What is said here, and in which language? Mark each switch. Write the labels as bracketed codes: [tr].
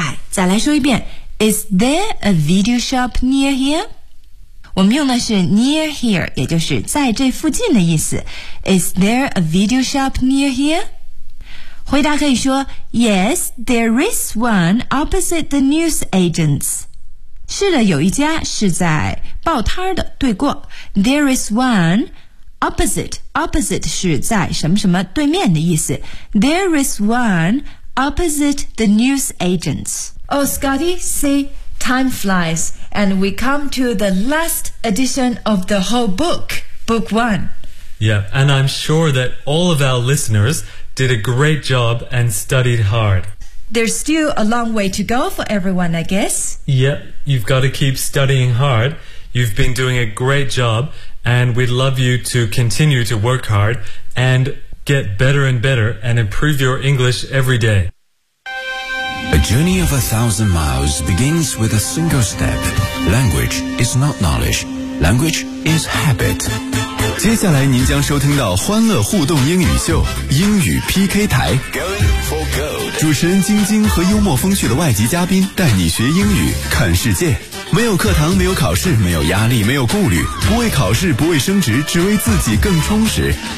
[zh] 再来说一遍， [en] Is there a video shop near here? [zh] 我们用的是 [en] near here， [zh] 也就是在这附近的意思。 [en] Is there a video shop near here? 回答可以说 Yes, there is one opposite the news agents. [zh] 是的，有一家是在报摊的，对过。 [en] There is one opposite [zh] 是在什么什么对面的意思。 [en] There is one opposite the news agents. Oh, Scotty, see, time flies, and we come to the last edition of the whole book, book one. Yeah, and I'm sure that all of our listeners... did a great job and studied hard. There's still a long way to go for everyone, I guess. Yep, you've got to keep studying hard. You've been doing a great job, and we'd love you to continue to work hard and get better and better and improve your English every day. A journey of 1,000 miles begins with a single step. Language is not knowledge. Language is habit. [zh] 接下来您将收听到欢乐互动英语秀英语 PK 台，主持人晶晶和幽默风趣的外籍嘉宾带你学英语看世界，没有课堂，没有考试，没有压力，没有顾虑，不为考试，不为升职，只为自己更充实。